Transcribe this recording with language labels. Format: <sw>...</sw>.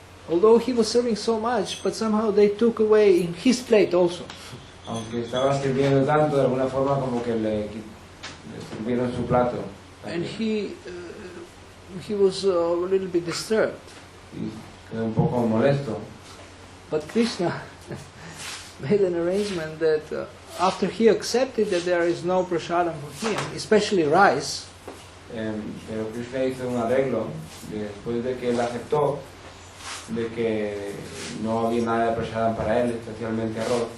<en>Although he was serving so much, but somehow they took away in his plate also.</en> <es>Aunque estaba sirviendo tanto, de alguna forma como que le sirvieron su plato.</es> <en>And he was a little bit disturbed.</en> <es>Y quedó un poco molesto.</es> <en>But Krishna made an arrangement that after he accepted that there is no prasadam for him, especially rice,</en> <es>Pero Krishna hizo un arreglo después de que él aceptó de que no había nada de prasadam para él, especialmente arroz.</es>